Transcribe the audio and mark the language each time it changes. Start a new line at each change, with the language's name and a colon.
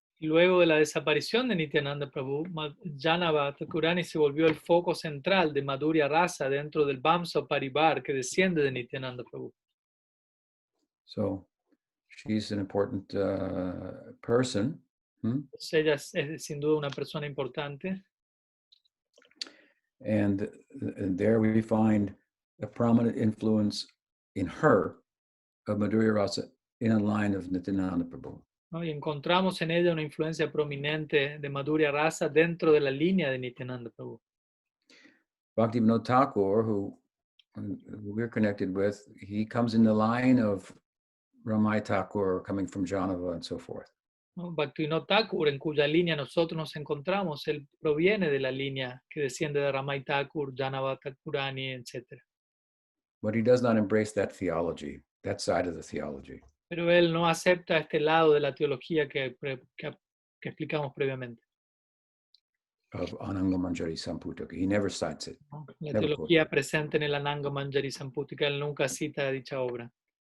Spanish: Y luego de la desaparición de Nityananda Prabhu, Janava Thakurani se volvió el foco central de Madhurya Rasa dentro del Vamsa Paribar que desciende de Nityananda Prabhu.
English: So she's an important person.
Spanish: Ella es sin duda una persona importante.
English: And there we find a prominent influence in her of Madhurya Rasa in a line of Nityananda Prabhu.
Spanish: ¿No? Y encontramos en ella una influencia prominente de Madhurya Rasa dentro de la línea de Nityananda Prabhu.
English: Bhaktivinoda Thakur, who we're connected with, he comes in the line of Ramai Thakur coming from Janava and so forth.
Spanish: ¿No? Bhaktivinoda Thakur, en cuya línea nosotros nos encontramos, él proviene de la línea que desciende de Ramai Thakur, Janava Thakurani, etc.
English: But he does not embrace that theology, that side of the theology.
Spanish: Pero él no acepta este lado de la teología que explicamos previamente.
English: Of Ananga Manjari Samputaka. He never cites it.
Spanish: La teología presente en el Ananga Manjari Samputaka, él nunca cita dicha obra.